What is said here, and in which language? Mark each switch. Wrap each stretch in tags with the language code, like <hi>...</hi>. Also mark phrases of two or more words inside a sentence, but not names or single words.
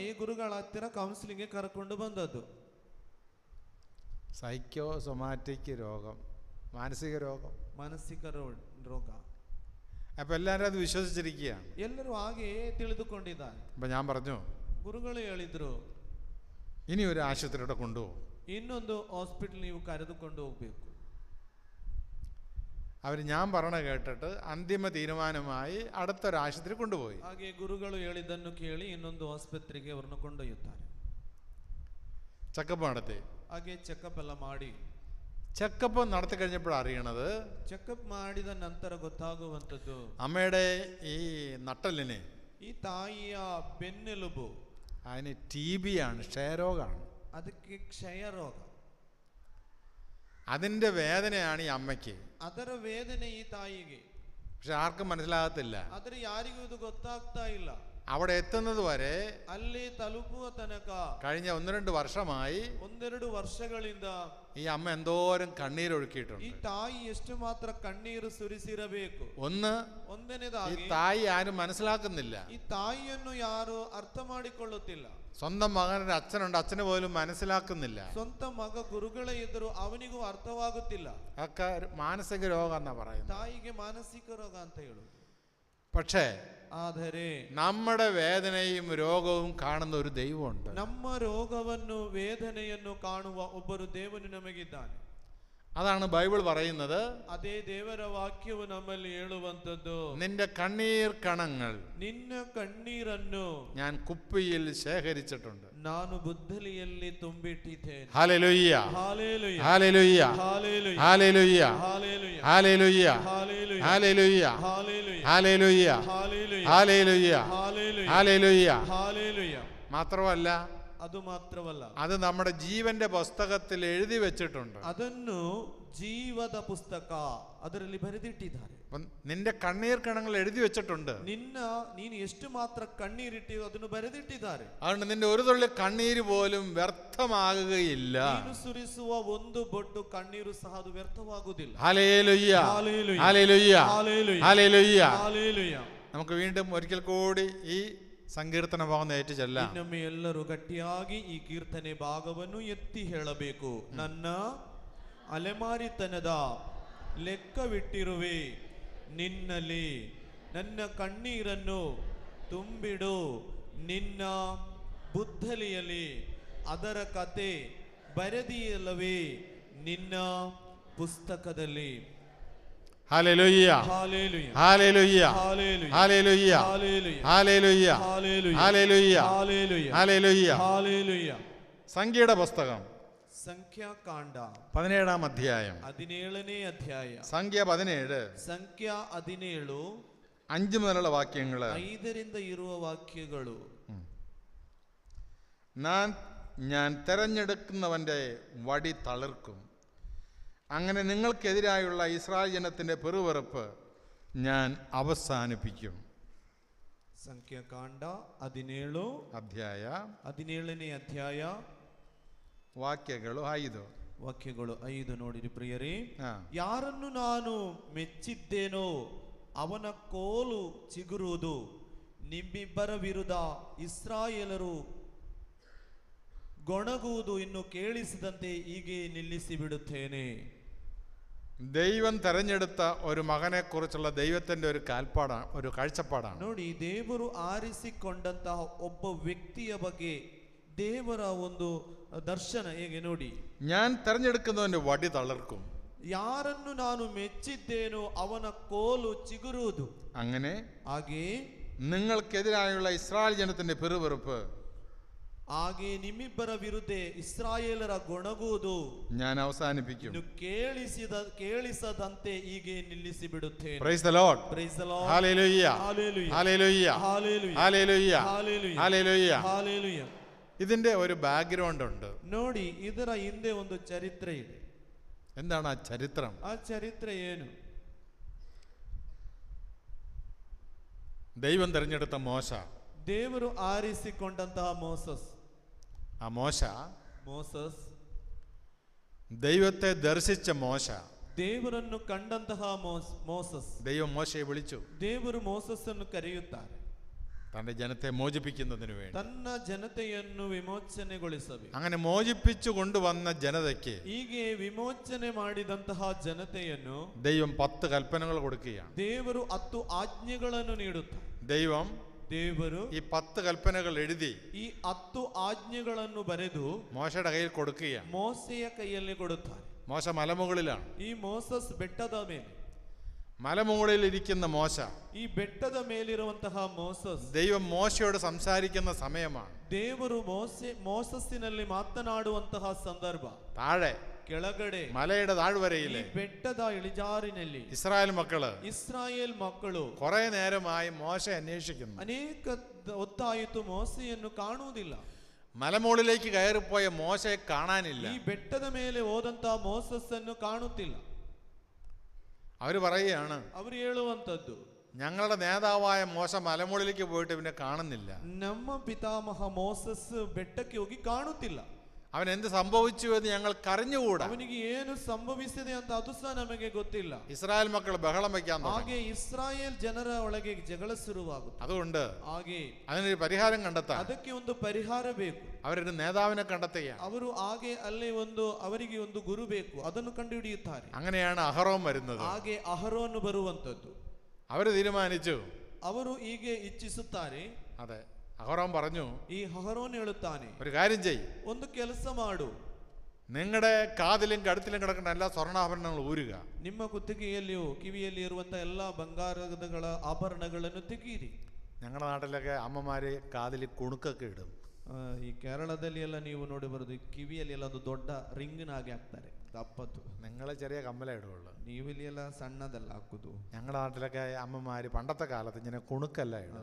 <kn>ಗುರುಗಳ ಹತ್ತಿರ ಕೌನ್ಸಿಲಿಂಗ್ ಕರ್ಕೊಂಡು ಬಂದದ್ದು.</kn> <ml>സൈക്കോ സൊമാറ്റിക് രോഗം, മാനസിക രോഗം,</ml> <kn>ಮಾನಸಿಕ ರೋಗ.</kn> <ml>അപ്പൊ എല്ലാവരും അത് വിശ്വസിച്ചിരിക്കുകയാണ്.</ml> <kn>ಎಲ್ಲರೂ ಹಾಗೆ ತಿಳಿದುಕೊಂಡಿದ್ದಾರೆ.</kn> <ml>അപ്പൊ ഞാൻ പറഞ്ഞു,</ml> <kn>ಗುರುಗಳು ಹೇಳಿದ್ರು,</kn> <ml>ഇനി ഒരു ആശുപത്രിയുടെ കൊണ്ടുപോകും.</ml> <kn>ಇನ್ನೊಂದು ಹಾಸ್ಪಿಟಲ್ ನೀವು ಕರೆದುಕೊಂಡು ಹೋಗ್ಬೇಕು.</kn> <ml>അവർ ഞാൻ പറഞ്ഞ കേട്ടിട്ട് അന്തിമ തീരുമാനമായി അടുത്തൊരു ആശുപത്രി കൊണ്ടുപോയി.</ml> <kn>ಹಾಗೆ ಗುರುಗಳು ಹೇಳಿದ್ದನ್ನು ಕೇಳಿ ಇನ್ನೊಂದು ಆಸ್ಪತ್ರೆಗೆ ಅವರನ್ನು ಕೊಂಡೊಯ್ಯುತ್ತಾರೆ.</kn> <ml>ചെക്കപ്പ് നടത്തി.</ml> <kn>ಹಾಗೆ ಚೆಕಪ್ ಎಲ್ಲ ಮಾಡಿ,</kn> <ml>ചെക്കപ്പ് നടത്തി കഴിഞ്ഞപ്പോഴാണ് അറിയണത്,</ml> <kn>ಚೆಕಪ್ ಮಾಡಿದ ನಂತರ ಗೊತ್ತಾಗುವಂಥದ್ದು,</kn> <ml>അമ്മയുടെ ഈ നട്ടലിന്,</ml> <kn>ಈ ತಾಯಿಯ ಬೆನ್ನೆಲುಬು,</kn> <ml>അതിന് TB ആണ്, ക്ഷയരോഗമാണ്.</ml> <kn>ಅದಕ್ಕೆ ಕ್ಷಯ ರೋಗ.</kn> <ml>അതിൻ്റെ വേദനയാണ് ഈ അമ്മയ്ക്ക്.</ml> <kn>ಅದರ ವೇದನೆ ಈ ತಾಯಿಗೆ.</kn> <ml>പക്ഷെ ആർക്കും മനസ്സിലാകത്തില്ല.</ml> <kn>ಆದರೆ ಯಾರಿಗೂ ಇದು ಗೊತ್ತಾಗ್ತಾ ಇಲ್ಲ.</kn> <ml>അവിടെ എത്തുന്നത് വരെ,</ml> <kn>ಅಲ್ಲಿ ತಲುಪುವ ತನಕ</kn> <ml>കഴിഞ്ഞ 1-2 വർഷമായി</ml> <kn>1-2 ವರ್ಷಗಳಿಂದ</kn> <ml>ഈ അമ്മ എന്തോരം കണ്ണീരൊഴുക്കിയിട്ടുണ്ട്.</ml> <kn>ಈ ತಾಯಿ ಎಷ್ಟು ಮಾತ್ರ ಕಣ್ಣೀರು ಸುರಿಸಿರಬೇಕು. ಈ</kn> <ml>ಒಂದನೇದಾಗಿ തായി ആരും മനസ്സിലാക്കുന്നില്ല.</ml> <kn>ಈ ತಾಯಿಯನ್ನು ಯಾರು ಅರ್ಥ ಮಾಡಿಕೊಳ್ಳುತ್ತಿಲ್ಲ.</kn> <ml>സ്വന്തം മകനൊരു അച്ഛനുണ്ട്, അച്ഛന് പോലും മനസ്സിലാക്കുന്നില്ല.</ml> <kn>ಸ್ವಂತ ಮಗ ಗುರುಗಳೇ ಇದ್ದರೂ ಅವನಿಗೂ ಅರ್ಥವಾಗುತ್ತಿಲ್ಲ.</kn> <ml>ഒക്കെ മാനസിക രോഗം എന്നാ പറയുന്നത്.</ml> <kn>ತಾಯಿಗೆ ಮಾನಸಿಕ ರೋಗ ಅಂತ ಹೇಳುದು.</kn> <ml>പക്ഷേ</ml> <kn>ಆದರೆ</kn> <ml>നമ്മുടെ വേദനയും രോഗവും കാണുന്ന ഒരു ദൈവമുണ്ട്.</ml> <kn>ನಮ್ಮ ರೋಗವನ್ನು ವೇದನೆಯನ್ನು ಕಾಣುವ ಒಬ್ಬರು ದೇವನು ನಮಗಿದ್ದಾನೆ.</kn> <ml>അതാണ് ബൈബിൾ പറയുന്നത്.</ml> <kn>ಅದೇ ದೇವರ ವಾಕ್ಯವು ನಮ್ಮಲ್ಲಿ ಹೇಳುವಂತದ್ದು,</kn> <ml>നിന്റെ കണ്ണീർ കണങ്ങൾ</ml> <kn>ನಿನ್ನ ಕಣ್ಣೀರನ್ನು</kn> <ml>ഞാൻ കുപ്പിയിൽ ശേഖരിച്ചിട്ടുണ്ട്.</ml> <kn>ನಾನು ಬುದ್ದಲಿಯಲ್ಲಿ ತುಂಬಿಟ್ಟಿದ್ದೇನೆ.</kn> <ml>ഹല്ലേലൂയ,</ml> <kn>ಹಾಲೆಲೂಯ,</kn> <ml>ഹല്ലേലൂയ,</ml> <kn>ಹಾಲೆಲೂಯ,</kn> <ml>ഹല്ലേലൂയ,</ml> <kn>ಹಾಲೆಲೂಯ,</kn> <ml>ഹല്ലേലൂയ,</ml> <kn>ಹಾಲೆಲೂಯ,</kn> <ml>ഹല്ലേലൂയ,</ml> <kn>ಹಾಲೆಲೂಯ,</kn> <ml>ഹല്ലേലൂയ,</ml> <kn>ಹಾಲೆಲೂಯ,</kn> <ml>ഹല്ലേലൂയ,</ml> <kn>ಹಾಲೆಲೂಯ,</kn> <ml>ഹല്ലേലൂയ.</ml> <kn>ಹಾಲೆಲೂಯ.</kn> <ml>മാത്രമല്ല,</ml> <kn>ಅದು ಮಾತ್ರವಲ್ಲ,</kn> <ml>അത് നമ്മുടെ ജീവന്റെ പുസ്തകത്തിൽ എഴുതി വെച്ചിട്ടുണ്ട്.</ml> <kn>ಅದನ್ನು ಜೀವದ ಪುಸ್ತಕ ಅದರಲ್ಲಿ ಬರೆದಿಟ್ಟಿದ್ದಾರೆ.</kn> <ml>നിന്റെ കണ്ണീർ കണങ്ങൾ എഴുതി വെച്ചിട്ടുണ്ട്.</ml> <kn>ನೀನು ಎಷ್ಟು ಮಾತ್ರ ಕಣ್ಣೀರಿಟ್ಟಿಯೋ ಅದನ್ನು ಬರೆದಿಟ್ಟಿದ್ದಾರೆ.</kn> <ml>അതുകൊണ്ട് നിന്റെ ഒരു തുള്ളി കണ്ണീര് പോലും വ്യർത്ഥമാകുകയില്ല.</ml> <kn>ನೀನು ಸುರಿಸುವ ಒಂದು ಬೊಟ್ಟು ಕಣ್ಣೀರು ಸಹ ಅದು ವ್ಯರ್ಥವಾಗುವುದಿಲ್ಲ.</kn> <ml>ഹല്ലേലൂയ, ഹല്ലേലൂയ, ഹല്ലേലൂയ, ഹല്ലേലൂയ, ഹല്ലേലൂയ. ഹല്ലേലൂയ. നമുക്ക് വീണ്ടും ഒരിക്കൽ കൂടി ഈ സങ്കീർത്തന ഭാഗം ഏറ്റു ചെല്ലാം.</ml> <kn>ಇನ್ನೊಮ್ಮೆ ಎಲ್ಲರೂ ಗಟ್ಟಿಯಾಗಿ ಈ ಕೀರ್ತನೆ ಭಾಗವನ್ನು ಎತ್ತಿ ಹೇಳಬೇಕು. ನನ್ನ ಅಲೆಮಾರಿತನದ ಲೆಕ್ಕವಿಟ್ಟಿರುವೆ, ನಿನ್ನಲ್ಲಿ ನನ್ನ ಕಣ್ಣೀರನ್ನು ತುಂಬಿಡು, ನಿನ್ನ ಬುದ್ದಲಿಯಲ್ಲಿ ಅದರ ಕತೆ ಬರೆದಿಯಲ್ಲವೇ ನಿನ್ನ ಪುಸ್ತಕದಲ್ಲಿ.</kn> <ml>ഹല്ലേലൂയ ഹല്ലേലൂയ ഹല്ലേലൂയ ഹല്ലേലൂയ ഹല്ലേലൂയ ഹല്ലേലൂയ ഹല്ലേലൂയ ഹല്ലേലൂയ ഹല്ലേലൂയ ഹല്ലേലൂയ ഹല്ലേലൂയ. ഹല്ലേലൂയ. സംഖ്യയുടെ പുസ്തകം സംഖ്യാകാണ്ഡ 17-ാം അധ്യായം</ml> <kn>17ನೇ ಅಧ್ಯಾಯ</kn> <ml>സംഖ്യ 17</ml> <kn>ಸಂಖ್ಯಾ 17</kn> <ml>5 മുതലുള്ള വാക്യങ്ങൾ.</ml> <kn>5ರಿಂದ ಇರುವ ವಾಕ್ಯಗಳು.</kn> <ml>ഞാൻ തെരഞ്ഞെടുക്കുന്നവൻ്റെ വടി തളിർക്കും, അങ്ങനെ നിങ്ങൾക്കെതിരായുള്ള ഇസ്രായേൽ ജനത്തിൻ്റെ പെറുവെറുപ്പ് ഞാൻ അവസാനിപ്പിക്കും.</ml> <kn>ಸಂಖ್ಯಾಕಾಂಡ 17 ಅಧ್ಯಾಯ 17ನೇ ಅಧ್ಯಾಯ ವಾಕ್ಯಗಳು 5. ವಾಕ್ಯಗಳು 5 ನೋಡಿರಿ ಪ್ರಿಯರೇ. ಹಾ. ಯಾರನ್ನು ನಾನು ಮೆಚ್ಚಿದ್ದೇನೋ ಅವನ ಕೋಲು ಚಿಗುರುವುದು, ನಿಮ್ಮಿಬ್ಬರ ವಿರುದ್ಧ ಇಸ್ರಾಯೇಲರು ಗೊಣಗುವುದು ಇನ್ನು ಕೇಳಿಸಿದಂತೆ ಹೀಗೆ ನಿಲ್ಲಿಸಿ ಬಿಡುತ್ತೇನೆ.</kn> <ml>ദൈവം തെരഞ്ഞെടുത്ത ഒരു മകനെ കുറിച്ചുള്ള ദൈവത്തിന്റെ ഒരു കാഴ്ചപ്പാടാണ്.</ml> <kn>ನೋಡಿ, ದೇವರು ಆರಿಸಿಕೊಂಡಂತಹ ಒಬ್ಬ ವ್ಯಕ್ತಿಯ ಬಗ್ಗೆ ದೇವರ ಒಂದು ದರ್ಶನ ಹೇಗೆ ನೋಡಿ.</kn> <ml>ഞാൻ തെരഞ്ഞെടുക്കുന്നവന്റെ വടി തളിർക്കും,</ml> <kn>ಯಾರನ್ನು ನಾನು ಮೆಚ್ಚಿದ್ದೇನೋ ಅವನ ಕೋಲು ಚಿಗುರುವುದು,</kn> <ml>അങ്ങനെ</ml> <kn>ಹಾಗೆ</kn> <ml>നിങ്ങൾക്കെതിരായുള്ള ഇസ്രായേൽ ജനത്തിന്റെ പെറുവെറുപ്പ്</ml> <kn>ಹಾಗೆ ನಿಮ್ಮಿಬ್ಬರ ವಿರುದ್ಧ ಇಸ್ರಾಯೇಲರ ಗೊಣಗುವುದು</kn> <ml>ഞാൻ അവസാനിപ്പിക്കും.</ml> <kn>ಇನ್ನು ಕೇಳಿಸದಂತೆ ಹೀಗೆ ನಿಲ್ಲಿಸಿ ಬಿಡುತ್ತೇನೆ.</kn> <en>Praise the Lord. Praise the Lord. Hallelujah. Hallelujah. Hallelujah. Hallelujah. Hallelujah. Hallelujah. Hallelujah. Hallelujah.</en> <ml>ഇതിന്റെ ഒരു ബാക്ക്ഗ്രൗണ്ട് ഉണ്ട്.</ml> <kn>ನೋಡಿ, ಇದರ ಹಿಂದೆ ಒಂದು ಚರಿತ್ರೆ ಇದೆ.</kn> <ml>എന്താണ് ആ ചരിത്രം?</ml> <kn>ಆ ಚರಿತ್ರೆ ಏನು?</kn> <ml>ദൈവം തെരഞ്ഞെടുത്ത മോശ.</ml> <kn>ದೇವರು ಆರಿಸಿಕೊಂಡಂತಹ ಮೋಸಸ್.</kn> <ml>ആ മോസസ് ദൈവത്തെ ദർശിച്ച മോശ.</ml> <kn>ದೇವರನ್ನು ಕಂಡಂತಹ ಮೋಸಸ್.</kn> <ml>ദൈവം മോശയെ വിളിച്ചു.</ml> <kn>ದೇವರು ಮೋಸಸ್ಸನ್ನು ಕರೆಯುತ್ತಾರೆ.</kn> <ml>തന്റെ ജനത്തെ മോചിപ്പിക്കുന്നതിന് വേണ്ടി,</ml> <kn>ತನ್ನ ಜನತೆಯನ್ನು ವಿಮೋಚನೆಗೊಳಿಸಬೇಕು.</kn> <ml>അങ്ങനെ മോചിപ്പിച്ചു കൊണ്ടുവന്ന ജനതയ്ക്ക്</ml> <kn>ಹೀಗೆ ವಿಮೋಚನೆ ಮಾಡಿದಂತಹ ಜನತೆಯನ್ನು</kn> <ml>ദൈവം 10 കൽപ്പനകൾ കൊടുക്കുകയാണ്.</ml> <kn>ದೇವರು 10 ಆಜ್ಞೆಗಳನ್ನು ನೀಡುತ್ತಾರೆ. ದೇವರು</kn> <ml>ഈ 10 കൽപ്പനകൾ എഴുതി</ml> <kn>ಈ 10 ಆಜ್ಞೆಗಳನ್ನು ಬರೆದು</kn> <ml>മോശയുടെ കയ്യിൽ കൊടുക്കുകയാണ്.</ml> <kn>ಮೋಸೆಯ ಕೈಯಲ್ಲಿ ಕೊಡುತ್ತಾರೆ.</kn> <ml>മോശ മലമുകളിലാണ്.</ml> <kn>ಈ ಮೋಸಸ್ ಬೆಟ್ಟದ ಮೇಲೆ,</kn> <ml>മലമുകളിൽ ഇരിക്കുന്ന മോശ,</ml> <kn>ಈ ಬೆಟ್ಟದ ಮೇಲಿರುವಂತಹ ಮೋಸಸ್,</kn> <ml>ദൈവം മോശയോട് സംസാരിക്കുന്ന സമയമാണ്.</ml> <kn>ದೇವರು ಮೋಸಸ್ಸಿನಲ್ಲಿ ಮಾತನಾಡುವಂತಹ ಸಂದರ್ಭ.</kn> <ml>താഴെ</ml> <kn>ಕೆಳಗಡೆ</kn> <ml>മലയുടെ താഴ്വരയിലെ</ml> <kn>ಬೆಟ್ಟದ ಇಳಿಜಾರಿನಲ್ಲಿ</kn> <ml>ഇസ്രായേൽ</ml> <kn>ಮಕ್ಕಳು</kn> <ml>കുറെ നേരമായി മോശ അന്വേഷിക്കുന്നു.</ml> <kn>ಅನೇಕ ಹೊತ್ತಾಯಿತು ಮೋಸೆಯನ್ನು ಕಾಣುವುದಿಲ್ಲ.</kn> <ml>മലമുകളിലേക്ക് കയറിപ്പോയ മോശയെ കാണാനില്ല.</ml> <kn>ಈ ಬೆಟ್ಟದ ಮೇಲೆ ಹೋದಂತಹ ಮೋಸಸ್ ಅನ್ನು ಕಾಣುತ್ತಿಲ್ಲ.</kn> <ml>അവര് പറയുകയാണ്,</ml> <kn>ಅವರು ಹೇಳುವಂತದ್ದು,</kn> <ml>ഞങ്ങളുടെ നേതാവായ മോശ മലമുകളിലേക്ക് പോയിട്ട് പിന്നെ കാണുന്നില്ല.</ml> <kn>ನಮ್ಮ ಪಿತಾಮಹ ಮೋಸಸ್ ಬೆಟ್ಟಕ್ಕೆ ಹೋಗಿ ಕಾಣುತ್ತಿಲ್ಲ.</kn> <ml>അവൻ എന്ത് സംഭവിച്ചു എന്ന് ഞങ്ങൾക്ക് അറിഞ്ഞുകൂടാ.</ml> <kn>ಅವನಿಗೆ ಏನು ಸಂಭವಿಸಿದೆ ಅಂತ ಅದು ಸಹ ನಮಗೆ ಗೊತ್ತಿಲ್ಲ.</kn> <ml>ഇസ്രായേൽ മക്കൾ ബഹളം വയ്ക്കാൻ തുടങ്ങി.</ml> <kn>ಹಾಗೆ ಇಸ್ರಾಯೇಲ್ ಜನರ ಒಳಗೆ ಜಗಳ ಶುರುವಾಗುತ್ತೆ.</kn> <ml>അതുകൊണ്ട്</ml> <kn>ಹಾಗೆ</kn> <ml>അതിനൊരു പരിഹാരം കണ്ടെത്താൻ</ml> <kn>ಅದಕ್ಕೆ ಒಂದು ಪರಿಹಾರ ಬೇಕು.</kn> <ml>അവരൊരു നേതാവിനെ കണ്ടെത്തുകയാണ്.</ml> <kn>ಅವರು ಹಾಗೆ ಅಲ್ಲೇ ಅವರಿಗೆ ಒಂದು ಗುರು ಬೇಕು, ಅದನ್ನು ಕಂಡುಹಿಡಿಯುತ್ತಾರೆ.</kn> <ml>അങ്ങനെയാണ് അഹറോൻ വരുന്നത്.</ml> <kn>ಹಾಗೆ ಅಹರೋನ್ ಬರುವಂತದ್ದು.</kn> <ml>അവര് തീരുമാനിച്ചു.</ml> <kn>ಅವರು ಹೀಗೆ ಇಚ್ಛಿಸುತ್ತಾರೆ.</kn> <ml>അതെ, അഹറോൻ പറഞ്ഞു,</ml> <kn>ಈ ಅಹರೋನ್ ಹೇಳುತ್ತಾನೆ,</kn> <ml>ഒരു കാര്യം ചെയ്യ്,</ml> <kn>ಒಂದು ಕೆಲಸ ಮಾಡು,</kn> <ml>നിങ്ങളുടെ കാതിലും കഴുത്തിലും കിടക്കുന്ന എല്ലാ സ്വർണ്ണാഭരണങ്ങളും ഊരുക.</ml> <kn>ನಿಮ್ಮ ಕುತ್ತಿಗೆಯಲ್ಲಿಯೂ ಕಿವಿಯಲ್ಲಿ ಇರುವಂತಹ ಎಲ್ಲಾ ಬಂಗಾರದ ಆಭರಣಗಳನ್ನು ತೆಗೀರಿ.</kn> <ml>ഞങ്ങളുടെ നാട്ടിലൊക്കെ അമ്മമാര് കാതിൽ കുണുക്കൊക്കെ ഇടും.</ml> <kn>ಈ ಕೇರಳದಲ್ಲಿ ಎಲ್ಲ ನೀವು ನೋಡಿ ಬರೋದು, ಕಿವಿಯಲ್ಲಿ ಎಲ್ಲ ಒಂದು ದೊಡ್ಡ ರಿಂಗಿನ ಹಾಗೆ ಹಾಕ್ತಾರೆ, ದಪ್ಪದ್ದು.</kn> <ml>നിങ്ങൾ ചെറിയ കമ്മല ഇടുള്ളൂ.</ml> <kn>ನೀವಿಲ್ಲಿ ಎಲ್ಲ ಸಣ್ಣದಲ್ಲ ಹಾಕುದು.</kn> <ml>ഞങ്ങളുടെ നാട്ടിലൊക്കെ അമ്മമാര് പണ്ടത്തെ കാലത്ത് ഇങ്ങനെ കുണുക്കല്ല ഇടും.</ml>